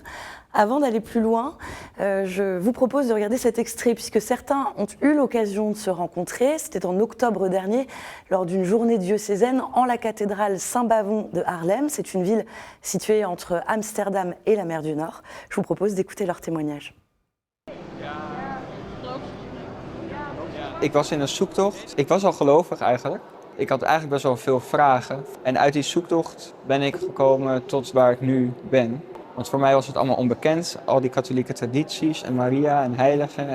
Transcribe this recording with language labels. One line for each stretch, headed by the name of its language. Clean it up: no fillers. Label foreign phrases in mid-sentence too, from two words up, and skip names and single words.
French: Avant d'aller plus loin, je vous propose de regarder cet extrait puisque certains ont eu l'occasion de se rencontrer. C'était en octobre dernier lors d'une journée diocésaine en la cathédrale Saint-Bavon de Haarlem. C'est une ville située entre Amsterdam et la mer du Nord. Je vous propose d'écouter leur témoignage.
Dutch: Ik was in een zoektocht. Ik was al gelovig eigenlijk. Ik had eigenlijk best wel veel vragen. En uit die zoektocht ben ik gekomen tot waar ik nu ben. Want voor mij was het allemaal onbekend. Al die katholieke tradities en Maria en heiligen.